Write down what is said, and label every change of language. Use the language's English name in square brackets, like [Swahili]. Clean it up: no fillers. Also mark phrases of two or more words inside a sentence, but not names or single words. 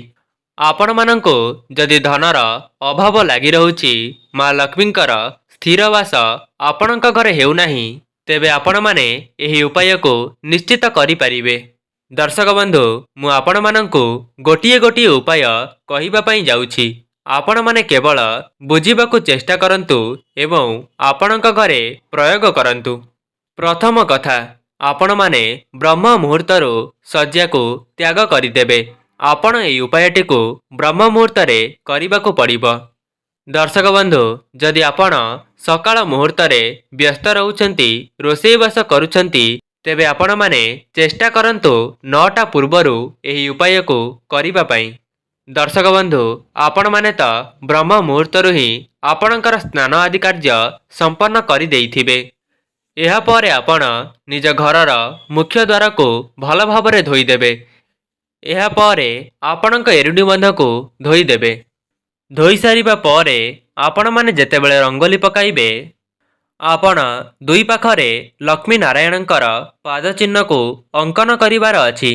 [Odia] ଆପଣ ମାନଙ୍କୁ ଯଦି ଧନର ଅଭାବ ଲାଗି ରହୁଛି, ମା' ଲକ୍ଷ୍ମୀଙ୍କର ସ୍ଥିର ବାସ ଆପଣଙ୍କ ଘରେ ହେଉ ନାହିଁ, ତେବେ ଆପଣ ମାନେ ଏହି ଉପାୟ କୁ ନିଶ୍ଚିତ କରି ପାରିବେ। ଦର୍ଶକ ବନ୍ଧୁ, ମୁଁ ଆପଣ ମାନଙ୍କୁ ଗୋଟିଏ ଗୋଟିଏ ଉପାୟ କହିବା ପାଇଁ ଯାଉଛି। ଆପଣ ମାନେ କେବଳ ବୁଝିବାକୁ ଚେଷ୍ଟା କରନ୍ତୁ ଏବଂ ଆପଣଙ୍କ ଘରେ ପ୍ରୟୋଗ କରନ୍ତୁ। ପ୍ରଥମ କଥା, ଆପଣ ମାନେ ବ୍ରହ୍ମ ମୁହୂର୍ତ୍ତରୁ ଶଯ୍ୟା କୁ ତ୍ୟାଗ କରିଦେବେ। ଆପଣ ଏହି ଉପାୟଟି କୁ ବ୍ରହ୍ମ ମୁହୂର୍ତ୍ତ ରେ କରିବାକୁ ପଡ଼ିବ। ଦର୍ଶକ ବନ୍ଧୁ, ଯଦି ଆପଣ ସକାଳ ମୁହୂର୍ତ୍ତ ରେ ବ୍ୟସ୍ତ ରହୁଛନ୍ତି, ରୋଷେଇବାସ କରୁଛନ୍ତି, ତେବେ ଆପଣ ମାନେ ଚେଷ୍ଟା କରନ୍ତୁ 9ଟା ପୂର୍ବରୁ ଏହି ଉପାୟ କୁ କରିବା ପାଇଁ। ଦର୍ଶକ ବନ୍ଧୁ, ଆପଣ ମାନେ ତ ବ୍ରହ୍ମ ମୁହୂର୍ତ୍ତରୁ ହିଁ ଆପଣଙ୍କର ସ୍ନାନ ଆଦି କାର୍ଯ୍ୟ ସମ୍ପନ୍ନ କରି ଦେଇଥିବେ। ଏହା ପରେ ଆପଣ ନିଜ ଘରର ମୁଖ୍ୟ ଦ୍ୱାର କୁ ଭଲ ଭାବରେ ଧୋଇ ଦେବେ। ଏହା ପରେ ଆପଣଙ୍କ ଏରୁଣ୍ଡି ବନ୍ଧ କୁ ଧୋଇ ଦେବେ। ଧୋଇ ସାରିବା ପରେ ଆପଣ ମାନେ ଯେତେବେଳେ ରଙ୍ଗୋଲି ପକାଇବେ, ଆପଣ ଦୁଇ ପାଖରେ ଲକ୍ଷ୍ମୀ ନାରାୟଣଙ୍କର ପାଦ ଚିହ୍ନ କୁ ଅଙ୍କନ କରିବାର ଅଛି।